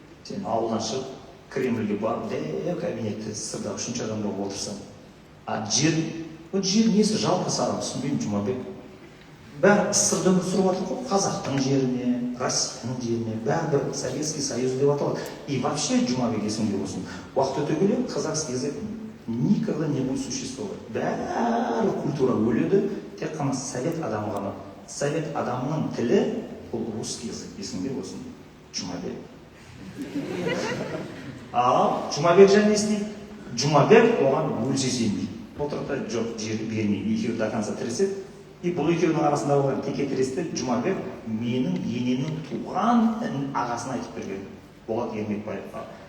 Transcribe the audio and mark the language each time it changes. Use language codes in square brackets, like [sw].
[kk] Сен ауылдан шығып, Кремльге барып, кабинетте СССРдағы үшінші адам болып отырсың. А жер несі жалпы саған түсінбеймін, Жұмабек. Бәрі СССРді өмір сүріп жатыр ғой, қазақтың жеріне, Россияның жеріне, бәрі Советский Союз деп аталады. [ru] И вообще, Жұмабек, [kk] есіңде болсын, уақыт өте келе [ru] казахский язык никогда не будет существовать. [kk] Бәрі культура өледі, тек қана совет адамы ғана. Совет адамының тілі бұл [ru] русский язык, [kk] есіңде болсын, Жұмабек. Ал Жұмабек және істейді. Жұмабек оған өлсе сенбейді. Отырда жоқ, жер бермейді, екеуі [ru] до конца [kk] тіреседі. И бұл екеуінің арасында болған теке тіресті Жұмабек менің енемнің туған ағасына айтып берген. Болат Ермекбаевқа.